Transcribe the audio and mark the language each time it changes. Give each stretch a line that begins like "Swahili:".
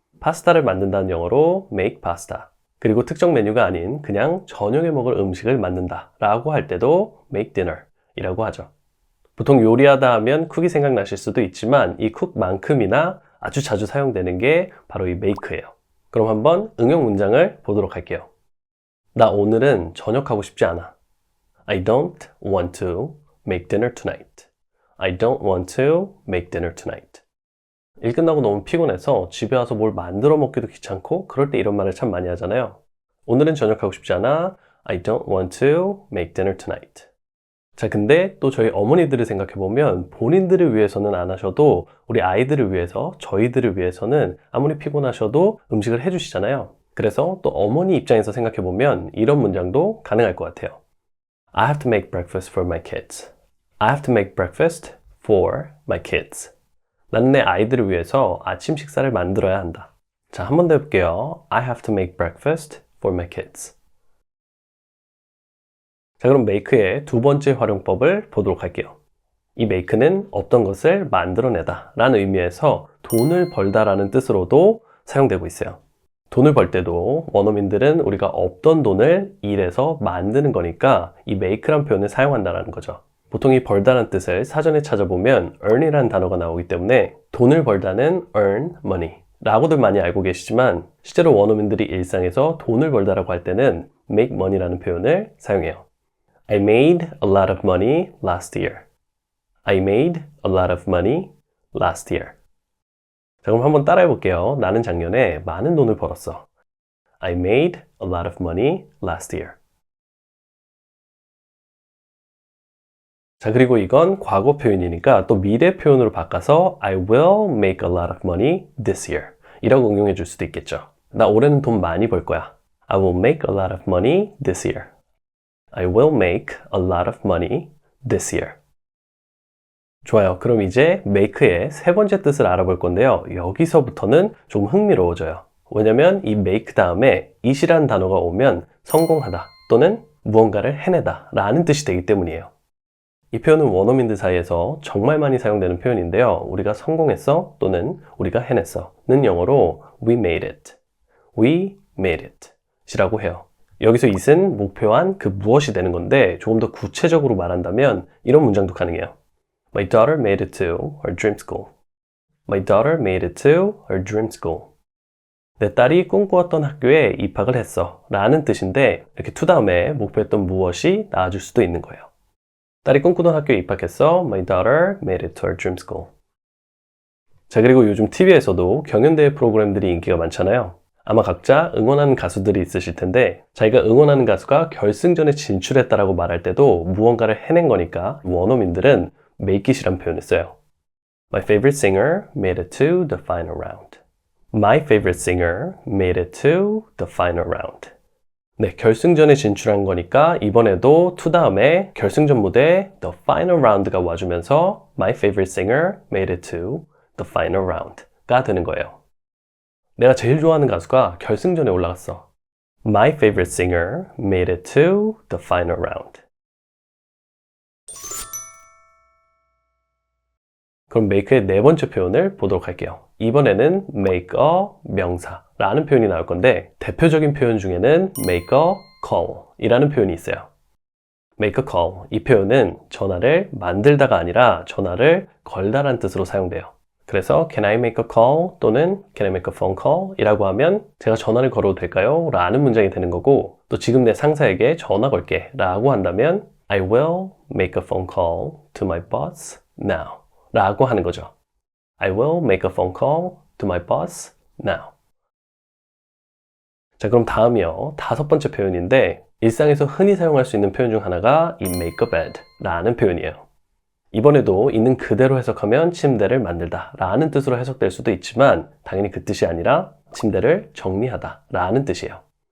Korean: 파스타를 만든다는 영어로
English: make pasta.
Korean: 그리고 특정 메뉴가 아닌 그냥 저녁에 먹을 음식을 만든다 라고 할 때도
English: make dinner
Korean: 이라고 하죠. 보통 요리하다 하면 쿡이 생각나실 수도 있지만 이 쿡만큼이나 아주 자주 사용되는 게 바로 이 make예요. 그럼 한번 응용 문장을 보도록 할게요. 나 오늘은 저녁하고 싶지 않아.
English: I don't want to make dinner tonight. I don't want to make dinner tonight.
Korean: 일 끝나고 너무 피곤해서 집에 와서 뭘 만들어 먹기도 귀찮고 그럴 때 이런 말을 참 많이 하잖아요. 오늘은 저녁하고 싶지 않아.
English: I don't want to make dinner tonight.
Korean: 자, 근데 또 저희 어머니들을 생각해보면 본인들을 위해서는 안 하셔도 우리 아이들을 위해서, 저희들을 위해서는 아무리 피곤하셔도 음식을 해주시잖아요. 그래서 또 어머니 입장에서 생각해보면 이런 문장도 가능할 것 같아요.
English: I have to make breakfast for my kids. I have to make breakfast for my kids.
Korean: 나는 내 아이들을 위해서 아침 식사를 만들어야 한다. 자, 한 번 더 해볼게요.
English: I have to make breakfast for my kids.
Korean: 자, 그럼 make의 두 번째 활용법을 보도록 할게요. 이 make는 어떤 것을 만들어내다 라는 의미에서 돈을 벌다 라는 뜻으로도 사용되고 있어요. 돈을 벌 때도 원어민들은 우리가 없던 돈을 일해서 만드는 거니까 이 make란 표현을 사용한다는 거죠. 보통 이 벌다라는 뜻을 사전에 찾아보면 earn이라는 단어가 나오기 때문에 돈을 벌다는
English: earn money
Korean: 라고들 많이 알고 계시지만 실제로 원어민들이 일상에서 돈을 벌다라고 할 때는
English: make money
Korean: 라는 표현을 사용해요.
English: I made a lot of money last year. I made a lot of money last year.
Korean: 자, 그럼 한번 따라해 볼게요. 나는 작년에 많은 돈을 벌었어.
English: I made a lot of money last year.
Korean: 자, 그리고 이건 과거 표현이니까 또 미래 표현으로 바꿔서
English: I will make a lot of money this year
Korean: 이라고 응용해 줄 수도 있겠죠. 나 올해는 돈 많이 벌 거야.
English: I will make a lot of money this year. I will make a lot of money this year.
Korean: 좋아요. 그럼 이제 make의 세 번째 뜻을 알아볼 건데요. 여기서부터는 좀 흥미로워져요. 왜냐면 이 make 다음에 it이라는 단어가 오면 성공하다 또는 무언가를 해내다 라는 뜻이 되기 때문이에요. 이 표현은 원어민들 사이에서 정말 많이 사용되는 표현인데요. 우리가 성공했어 또는 우리가 해냈어 는 영어로
English: we made it, we made it
Korean: 이라고 해요. 여기서 it은 목표한 그 무엇이 되는 건데 조금 더 구체적으로 말한다면 이런 문장도 가능해요.
English: My daughter made it to her dream school. My daughter made it to her dream school.
Korean: 내 딸이 꿈꾸었던 학교에 입학을 했어 라는 뜻인데 이렇게 to 다음에 목표했던 무엇이 나와줄 수도 있는 거예요. 딸이 꿈꾸던 학교에 입학했어.
English: My daughter made it to her dream school.
Korean: 자, 그리고 요즘 TV에서도 경연대회 프로그램들이 인기가 많잖아요. 아마 각자 응원하는 가수들이 있으실 텐데 자기가 응원하는 가수가 결승전에 진출했다라고 말할 때도 무언가를 해낸 거니까 원어민들은 make it이란 표현을 써요.
English: My favorite singer made it to the final round. My favorite singer made it to the final round.
Korean: 네, 결승전에 진출한 거니까 이번에도 to 다음에 결승전 무대
English: the final round
Korean: 가 와주면서
English: My favorite singer made it to the final round
Korean: 가 되는 거예요. 내가 제일 좋아하는 가수가 결승전에 올라갔어.
English: My favorite singer made it to the final round.
Korean: 그럼 make의 네 번째 표현을 보도록 할게요. 이번에는 make a 명사라는 표현이 나올 건데 대표적인 표현 중에는
English: make a call
Korean: 이라는 표현이 있어요.
English: make a call,
Korean: 이 표현은 전화를 만들다가 아니라 전화를 걸다라는 뜻으로 사용돼요. 그래서
English: can I make a call
Korean: 또는
English: can I make a phone call
Korean: 이라고 하면 제가 전화를 걸어도 될까요? 라는 문장이 되는 거고 또 지금 내 상사에게 전화 걸게 라고 한다면
English: I will make a phone call to my boss now
Korean: 라고 하는 거죠.
English: I will make a phone call to my boss now.
Korean: 자, 그럼 다음이요. 다섯 번째 표현인데 일상에서 흔히 사용할 수 있는 표현 중 하나가 이 make a bed 라는 표현이에요. 이번에도 있는 그대로 해석하면 침대를 만들다 라는 뜻으로 해석될 수도 있지만 당연히 그 뜻이 아니라 침대를 정리하다 라는 뜻이에요.